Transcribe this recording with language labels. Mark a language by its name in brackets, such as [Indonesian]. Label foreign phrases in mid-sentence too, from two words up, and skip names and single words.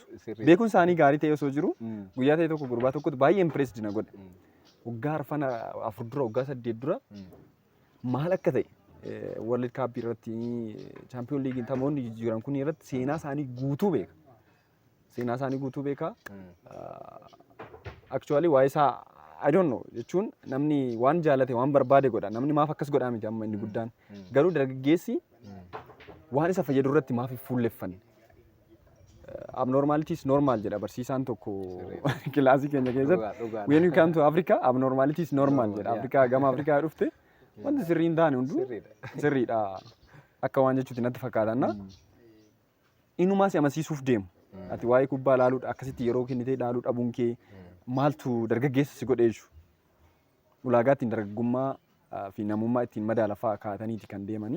[Oromo] Beekuun isaanii gaarii ta'e osoo jiru guyyaa ta'e tokko gurbaa tokkotti baay'ee impressed na godhe. Waggaa arfana 4 dura waggaa 8 dura maal akka ta'e World Cup irratti Champions League taphoonni jiran kun irratti seenaa isaanii guutuu beeka. Seenaa isaanii guutuu beeka. Actually waa'ee isaa [English] I don't know [Oromo] jechuun namni waan jaalate waan barbaade godha. Namni maaf akkas godhaa miti amma inni guddaan. Garuu dargaggeessi waan isa fayyadu irratti maaf fuulleffanne. [English] Abnormalities normal [Oromo] jedha barsiisaan tokko kilaasii keenya keessatti. [English] When you come to Africa abnormalities normal jedha. [Oromo] Afrikaa gama Afrikaa dhufte wanti sirrii hin taane hunduu sirriidha. Akka waan jechuutti natti fakkaata. Inumaa si amansiisuuf deemu. Ati waa'ee kubbaa ilaaluu akkasitti yeroo kennitee ilaaluu dhabuun kee maaltu dargaggeessa si godhee jiru. Ulaagaa ittiin dargaggummaa fi namummaa ittiin madaalafaa kaataniiti kan deemanii.